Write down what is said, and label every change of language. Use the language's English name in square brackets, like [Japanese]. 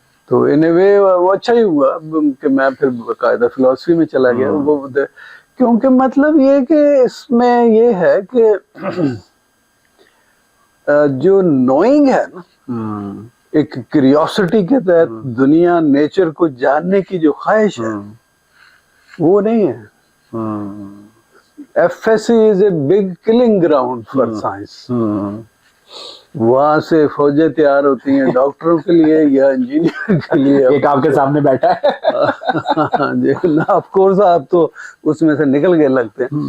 [Hindi] तो इन ए वे वो अच्छा ही हुआ कि मैं फिर बाकायदा फिलॉसफी में चला गया, वो क्योंकि मतलब ये कि इसमें ये है कि जो नोइंग है ना, एक क्यूरियोसिटी के तहत दुनिया नेचर को जानने की जो ख्वाहिश है वो नहीं है। [English] FSC is a big killing ground for science. [Hindi] वहां से फौजें तैयार होती हैं डॉक्टरों के लिए या इंजीनियर के लिए। एक आपके सामने बैठा है जी ना, ऑफ कोर्स आप तो उसमें से निकल के लगते हैं।